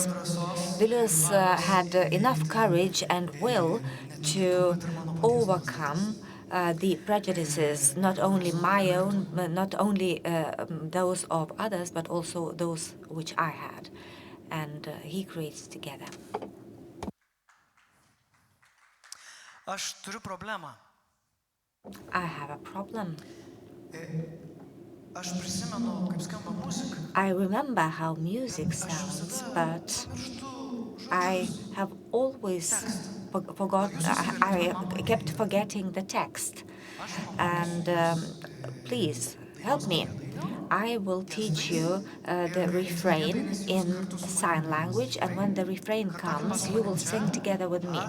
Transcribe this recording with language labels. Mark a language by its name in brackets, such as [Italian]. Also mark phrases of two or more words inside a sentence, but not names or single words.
[English] Vilius had enough courage and will to overcome the prejudices, not only my own, not only those of others, but also those which I had. And he creates together. [Lithuanian] Aš turiu problemą. [English] I have a problem. [Lithuanian] Aš prisimenu, kaip skamba muzika. [English] I remember how music sounds, but I have always I kept forgetting the text. And please, help me. I will teach you the refrain in sign language, and when the refrain comes, you will sing together with me.